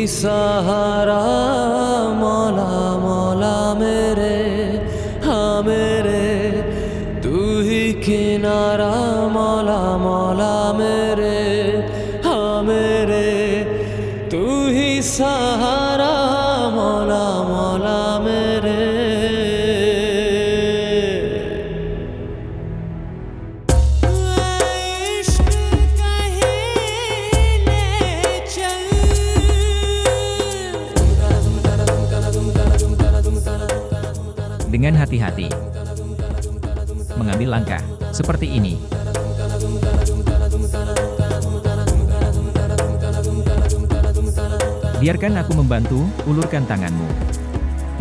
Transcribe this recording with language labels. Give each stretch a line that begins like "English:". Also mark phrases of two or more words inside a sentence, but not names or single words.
Hindi: सहारा मौला मौला मेरे हाँ मेरे तू ही किनारा मौला मौला मेरे हाँ मेरे तू ही सहारा मौला मौला मेरे इश्क कहीं ले चल
Indonesian: Dengan hati-hati. Mengambil langkah, seperti ini. Biarkan aku membantu, ulurkan tanganmu.